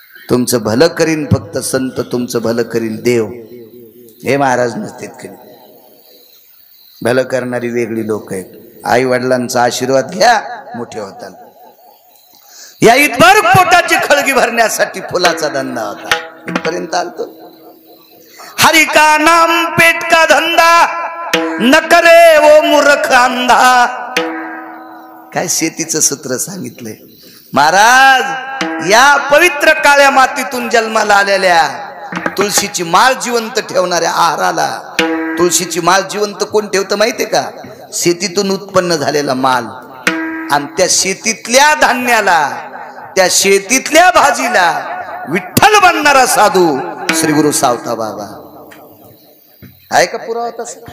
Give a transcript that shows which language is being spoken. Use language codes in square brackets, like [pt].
[mr] तुमचं भलं करीन फक्त संत तुमचं भलं करीन देव हे महाराज नसतेत करीत. भलं करणारी वेगळी लोक आहेत. आई वडिलांचा आशीर्वाद घ्या मोठे होताल. या इथभर पोटाची खळगी भरण्यासाठी फुलाचा धंदा होता इथपर्यंत आलतो. [hi] हरि का नाम पेट का धंदा न करे वो मूर्ख अंधा. [mr] काय शेतीचं सूत्र सांगितलंय महाराज. या पवित्र काळ्या मातीतून जन्माला आलेल्या तुळशीची माळ जिवंत ठेवणाऱ्या आहाराला तुळशीची माळ जिवंत कोण ठेवतं माहितीये का शेतीतून उत्पन्न झालेला माल आणि त्या शेतीतल्या धान्याला त्या शेतीतल्या भाजीला विठ्ठल बनणारा साधू श्री गुरु सावता बाबा आहे का पुरावा तसा.